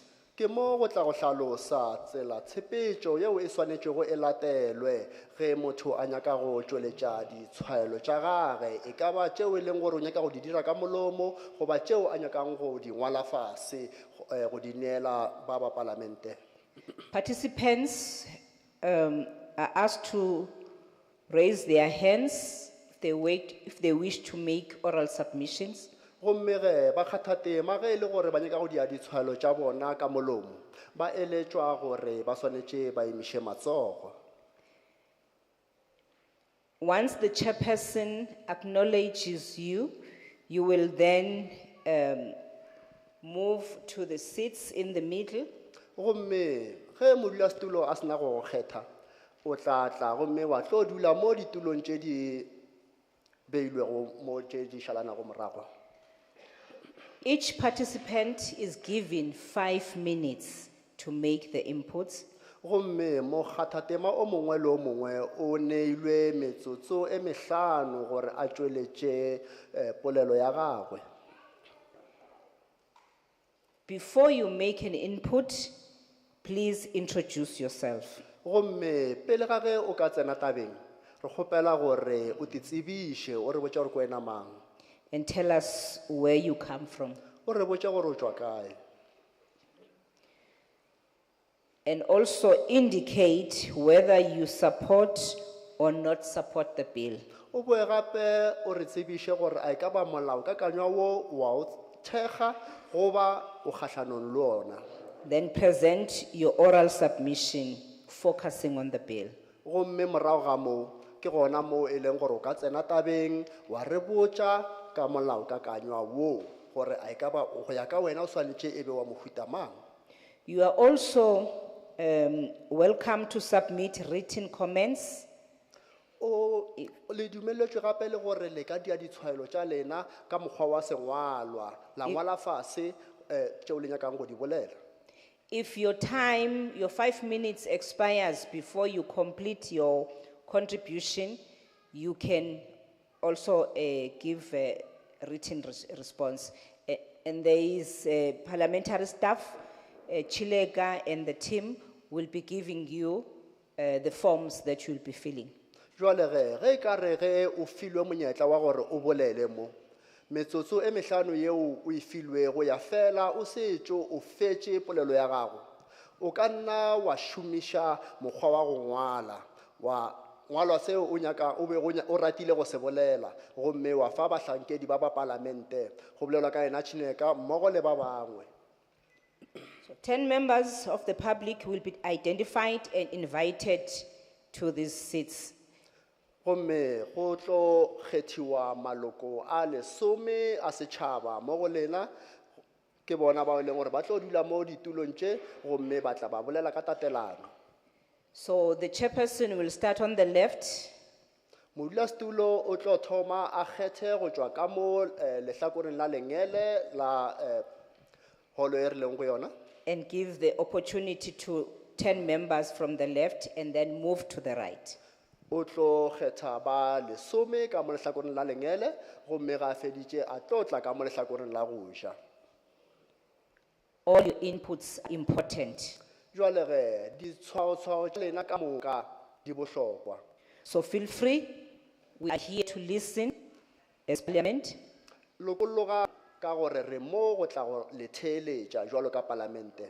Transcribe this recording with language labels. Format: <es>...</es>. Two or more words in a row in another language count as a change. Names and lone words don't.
<nso>Ke mo go tla go hlalosa tsela tshepetšo yeo e swanetšego e latelwe ge motho a nyaka go tšweletša ditshwaelo tša gage e ka ba tšeo e leng gore o nyaka go di dira ka molomo goba tšeo a nyakang go di ngwala fase go di neela ba ba parlamente.</nso> <en>Participants are asked to raise their hands if they wish to make oral submissions.</en> <nso>Gomme ge ba kgatha tema ge e le gore ba nyaka go dia ditshwaelo tša bona ka molomo ba eletšwa gore ba swanetše ba emiše matsogo.</nso> <en>Once the chairperson acknowledges you, you will then move to the seats in the middle.</en> <nso>Gomme ge modulasetulo a sena go kgetha o tla tla gomme wa tlo dula mo ditulong tše di beilwego mo tše di šalanago morago.</nso> <en>Each participant is given 5 minutes to make the inputs.</en> <nso>Gomme mo kgathatema o mongwe le o mongwe o neilwe metsotso e mehlano gore a tšweletše polelo ya gagwe.</nso> <en>Before you make an input, please introduce yourself.</en> <nso>Gomme pele ga ge o ka tsena tabeng re kgopela gore o titsebiše o re botša gore ko wena mang</nso> <en>and tell us where you come from.</en> <nso>o re botša gore o tšwa kae.</nso> <en>And also indicate whether you support or not support the bill.</en> <nso>O boe gape o re tsebiše gore a e ka ba molaokakanywa wo wa o thekga goba o kgahlanong le ona.</nso> <en>Then present your oral submission focusing on the bill.</en> <nso>Gomme morago ga moo ke gona moo e leng gore o ka tsena tabeng wa re botša ka molaokakanywa wo gore a e ka ba go ya ka wena o swanetše e be wa mohuta mang.</nso> <en>You are also welcome to submit written comments.</en> <nso>O le dumeletšwe gape le gore le ka dia ditshwaelo tša lena ka mokgwa wa sengwalwa la ngwala fase tšeo le nyakang go di bolela.</nso> <en>If your 5 minutes expires before you complete your contribution, you can also give a written response. And there is parliamentary staff, Chilega and the team will be giving you the forms that you'll be filling.</en> <nso>Jwale ge ka re ge o filwe monyetla wa gore o bolele mo metsotso e mehlano yeo o e filwego ya fela o setšo o fetše polelo ya gago o ka nna wa šomiša mokgwa wa go ngwala wa ngwalwa seo o nyaka o be o ratile go se bolela gomme wa fa bahlankedi ba ba parlamente go bolelwa ka ena Chineka mmogo le ba bangwe.</nso> <en>So 10 members of the public will be identified and invited to these seats.</en> <nso>Gomme go tlo kgethiwa maloko a 10 a setšhaba mo go lena ke bona ba leng gore ba tlo dula mo ditulong tše gomme ba tla ba bolela ka tatelano.</nso> <en>So the chairperson will start on the left.</en> <nso>Modulasetulo o tlo thoma a kgethe go tšwa ka mo lehlakoreng la lengele la holo e rileng go yona</nso> <en>And give the opportunity to 10 members from the left and then move to the right.</en> <nso>o tlo kgetha ba 10 ka mo lehlakoreng la lengele gomme ga feditše a tlo tla ka mo lehlakoreng la go ja.</nso> <en>All your inputs are important.</en> <nso>Jwale ge ditshwaotshwao tša lena ka moka di bohlokwa.</nso> <en>So feel free. We are here to listen as parliament.</en> <nso>Lokologa ka gore re mo go tla go le theeletša jwalo ka parlamente.</nso>